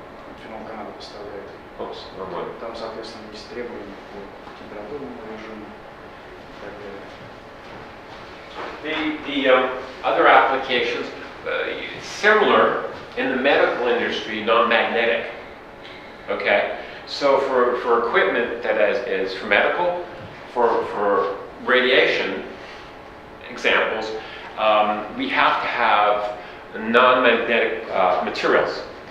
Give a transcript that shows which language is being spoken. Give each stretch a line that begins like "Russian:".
Russian: Amphenol Canada поставляет. Там, соответственно, есть требования по температурному режиму и так далее.
English: The other applications, similar in the medical industry, non-magnetic. Okay, so for equipment that is for medical, for radiation examples, we have to have non-magnetic materials.